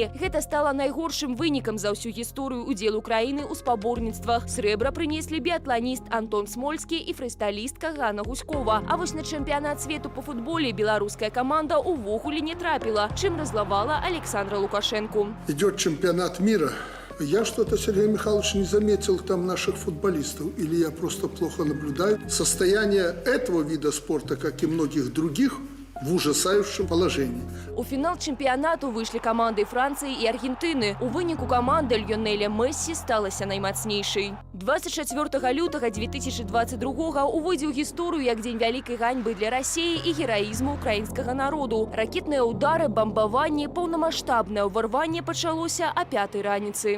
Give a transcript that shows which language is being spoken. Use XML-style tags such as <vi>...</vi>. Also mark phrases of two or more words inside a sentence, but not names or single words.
<be>Гэта стала найгоршым вынікам за ўсю гісторыю удзелу краіны ў спаборніцтвах. Срэбра прынеслі біятланіст Антон Смольскі і фрыстайлістка Ганна Гуськова. А вось на чэмпіянат свету па футболе беларуская каманда увогуле не трапіла, чым раззлавала Александра Лукашенку.</be> <ru>Идет чемпионат мира. Я что-то, Сергей Михайлович, не заметил там наших футболистов. Или я просто плохо наблюдаю. Состояние этого вида спорта, как и многих других, в ужасающем положении.</ru> <be>У фінал чэмпіянату выйшлі каманды Францыі і Аргентыны. У выніку каманда Льёнеля Мессі сталася наймацнейшай. 24 лютага 2022 увойдзе ў гісторыю як дзень вялікай ганьбы для Расіі і гераізму украінскага народу. Ракетныя ўдары, бамбаванне, паўнамаштабнае ўварванне пачалося а 5-й раніцы.</be>